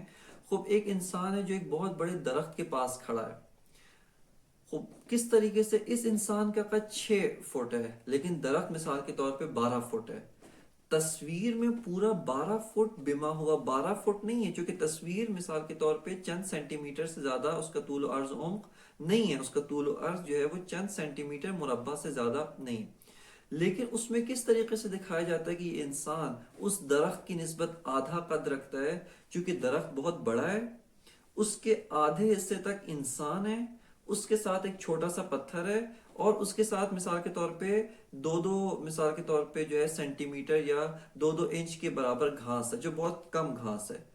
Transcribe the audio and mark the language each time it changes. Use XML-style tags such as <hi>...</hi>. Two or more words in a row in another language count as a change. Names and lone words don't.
<ur>خوب ایک انسان ہے جو ایک بہت بڑے درخت کے پاس کھڑا ہے۔ خوب کس طریقے سے اس انسان کا قد 6 فٹ ہے، لیکن درخت مثال کے طور پہ 12 فٹ ہے۔ تصویر میں پورا 12 فٹ بما ہوا 12 فٹ نہیں ہے، چونکہ تصویر مثال کے طور پہ چند سینٹی میٹر سے زیادہ اس کا طول و عرض عمق نہیں ہے، اس کا طول و عرض جو ہے وہ چند سینٹی میٹر مربع سے زیادہ نہیں، لیکن اس میں کس طریقے سے دکھایا جاتا ہے کہ یہ انسان اس درخت کی نسبت آدھا قد رکھتا ہے، چونکہ درخت بہت بڑا ہے، اس کے آدھے حصے تک انسان ہے، اس کے ساتھ ایک چھوٹا سا پتھر ہے، اور اس کے ساتھ مثال کے طور پہ مثال کے طور پہ جو ہے سینٹی میٹر یا 2 انچ کے برابر گھاس ہے، جو بہت کم گھاس ہے۔</ur>